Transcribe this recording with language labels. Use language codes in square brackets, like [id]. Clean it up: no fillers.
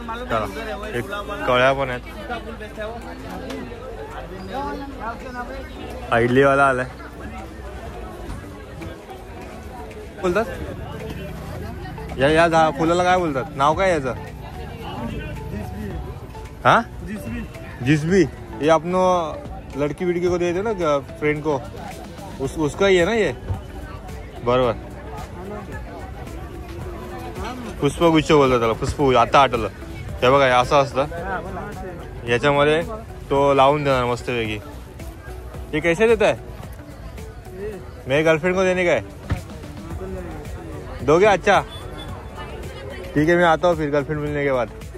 [mr] चला. एक कळ्या पण आहेत. इडलीवाला आलाय. बोलतात या फुलाला काय बोलतात? नाव काय याचं? [hi] हाँ, जिसबी. ये अपनो लड़की विड़की को देते ना, फ्रेंड को, उसका ही है ना ये? [mr] बरोबर. पुष्पगुच्छ बोलतात त्याला. पुष्प, आता आठवलं. हे बघा, असं असतं. याच्यामध्ये तो लावून देणार मस्तपैकी. [hi] ये कैसे देता है? मेरी गर्लफ्रेंड को देने का है. दोगे? अच्छा. ठीक है, मैं आता हूँ फिर गर्लफ्रेंड मिलने के बाद.